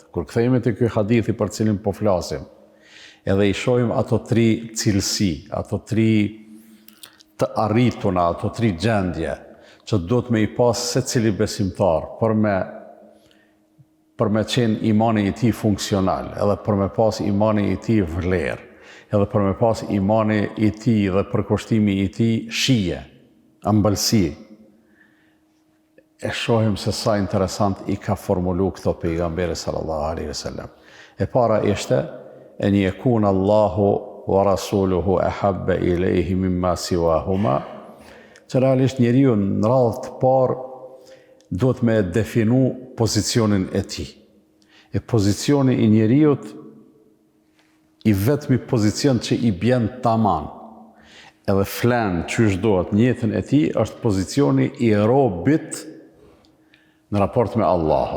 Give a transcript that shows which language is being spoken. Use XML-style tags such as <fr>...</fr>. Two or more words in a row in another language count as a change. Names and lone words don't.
<sq>Kur kthehemi te ky hadithi për cilin po flasim, edhe i shohim ato tri cilësi, ato tri të arrituna, ato tri gjendje që do të me i pas secili besimtar për me qenë imani i tij funksional, edhe për me pas imani i tij vlerë, edhe për me pas imani i tij dhe përkushtimi i tij shije, ëmbëlsi. E shohim se sa interesant i ka formulu këto pejgamberi</sq> <ar>صلى الله عليه وسلم.</ar> <sq>E para ishte</sq> <ar>أن يكون الله ورسوله أحب إليه مما سواهما.</ar> <sq>Që realisht njeriu në radhë të parë duhet me definu pozicionin e tij. E pozicioni i njeriut i vetmi pozicion që i bjen taman, edhe flen qysh dohet në jetën e tij, është pozicioni i robit në raport me Allahun.</sq>